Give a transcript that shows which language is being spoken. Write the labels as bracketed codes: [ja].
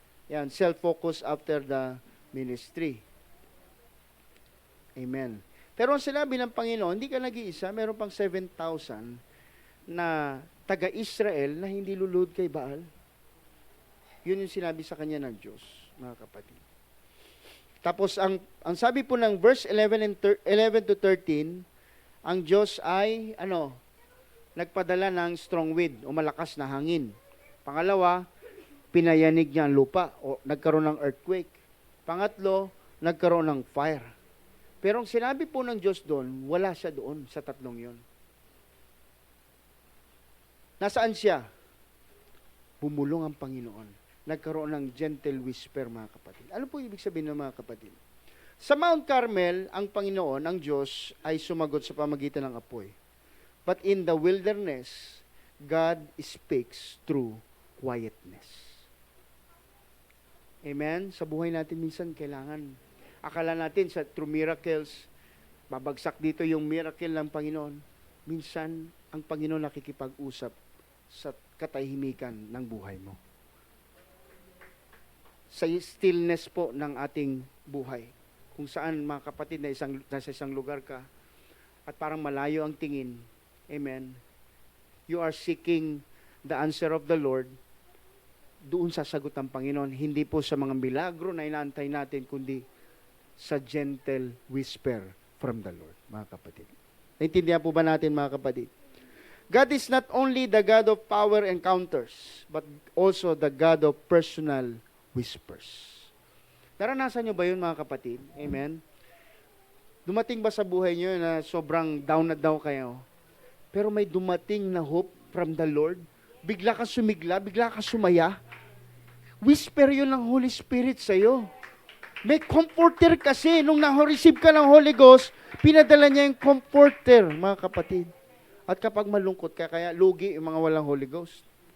[en] Yan, self-focus after the ministry. Amen. [tl] Pero ang sinabi ng Panginoon, hindi ka nag-iisa, meron pang 7,000 na taga-Israel na hindi lulud kay Baal. Yun yung sinabi sa kanya ng Diyos, mga kapatid. Tapos, ang sabi po ng verse 11 to 13, ang Diyos ay, nagpadala ng strong wind o malakas na hangin. Pangalawa, pinayanig niya ang lupa o nagkaroon ng earthquake. Pangatlo, nagkaroon ng fire. Pero ang sinabi po ng Diyos doon, wala siya doon sa tatlong yon. Nasaan siya? Bumulong ang Panginoon. Nagkaroon ng gentle whisper, mga kapatid. Ano po ibig sabihin ng mga kapatid? Sa Mount Carmel, ang Panginoon, ang Diyos, ay sumagot sa pamagitan ng apoy. [en] But in the wilderness, God speaks through quietness. [tl] Amen? Sa buhay natin minsan, kailangan akala natin through miracles, babagsak dito yung miracle ng Panginoon. Minsan, ang Panginoon nakikipag-usap sa katahimikan ng buhay mo. Sa stillness po ng ating buhay. Kung saan, mga kapatid, nasa isang lugar ka, at parang malayo ang tingin. Amen. [en] You are seeking the answer of the Lord. [tl] Doon sasagot ang Panginoon. Hindi po sa mga milagro na inaantay natin, kundi sa [en] gentle whisper from the Lord, [tl] mga kapatid. Naintindihan po ba natin, mga kapatid? [en] God is not only the God of power encounters, but also the God of personal whispers. [tl] Naranasan nyo ba yun, mga kapatid? Amen? Dumating ba sa buhay nyo na sobrang down na daw kayo? Pero may dumating na [en] hope from the Lord? [tl] Bigla ka sumigla, bigla ka sumaya? Whisper yun ng Holy Spirit sa'yo. May comforter kasi, nung na-receive ka ng Holy Ghost, pinadala niya yung comforter, mga kapatid. At kapag malungkot ka, kaya lugi yung mga walang Holy Ghost.